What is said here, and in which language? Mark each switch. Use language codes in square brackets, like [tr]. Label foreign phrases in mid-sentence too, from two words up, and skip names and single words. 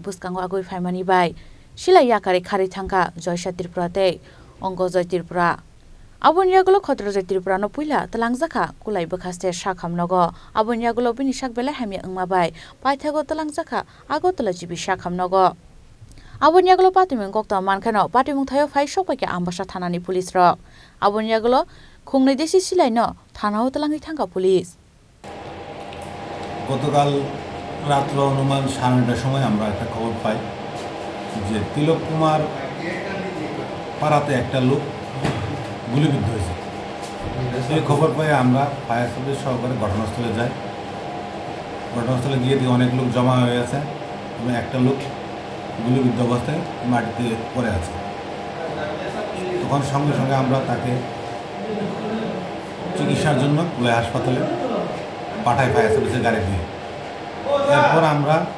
[trp] buskango agoi phaimani bai silai yakari khari thangka Joysha Tripurate Ongojoy Tripura Abun Yagulo Khdrajoy Tripura no puila talangjaka kulai bwkhaste sakhamnogo Abun Yagulo bini sakbela hamya wngma bai paithago talangjaka ago talajibi sakhamnogo Abun Yagulo Patimung Koktwma Khunakheno Patimung thayo phai Sogwikha Ambasa Thanani Police rok Abun Yagulo khungni desi silai no thanao talangui thangka police [bn] গতকাল রাত্র অনুমান 9:30টার সময় আমরা একটা খবর পাই যে তিলক কুমার পাড়াতে একটা লোক গুলিবিদ্ধ হয়েছে এই খবর পেয়ে আমরা [en] fire service [bn] সহকারে ঘটনাস্থলে যাই ঘটনাস্থলে গিয়ে দেখি অনেক লোক জমা হয়ে আছে এবং একটা লোক গুলিবিদ্ধ অবস্থায় মাটিতে পড়ে আছে তখন সঙ্গে সঙ্গে আমরা তাকে চিকিৎসার জন্য কুলাই হাসপাতালে পাঠাই [en] fire service's [bn] গাড়ি দিয়ে এরপর আমরা